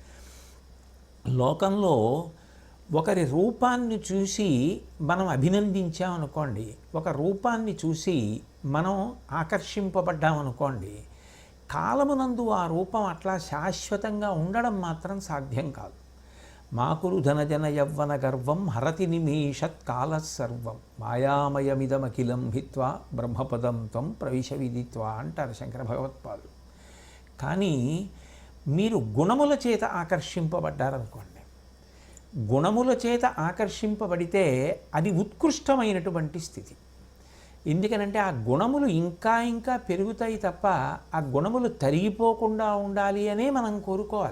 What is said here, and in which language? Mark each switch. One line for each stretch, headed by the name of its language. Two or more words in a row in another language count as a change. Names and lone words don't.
Telugu: లోకంలో ఒకరి రూపాన్ని చూసి మనం అభినందించామనుకోండి, ఒక రూపాన్ని చూసి మనం ఆకర్షింపబడ్డామనుకోండి, కాలమునందు ఆ రూపం అట్లా శాశ్వతంగా ఉండడం మాత్రం సాధ్యం కాదు.
Sanskrit: माकुरु धनजन यौवन गर्वं हरति निमेषात् काल सर्वं मायामयमिदमखिलं हित्वा ब्रह्मपदं त्वं प्रविश विदित्वा
Telugu: అంటారు శంకర భగవత్పాదులు. కానీ మీరు గుణముల చేత ఆకర్షింపబడ్డారనుకోండి, గుణముల చేత ఆకర్షింపబడితే అది ఉత్కృష్టమైనటువంటి స్థితి. ఎందుకనంటే ఆ గుణములు ఇంకా ఇంకా పెరుగుతాయి తప్ప ఆ గుణములు తరిగిపోకుండా ఉండాలి అనే మనం కోరుకోవాలి.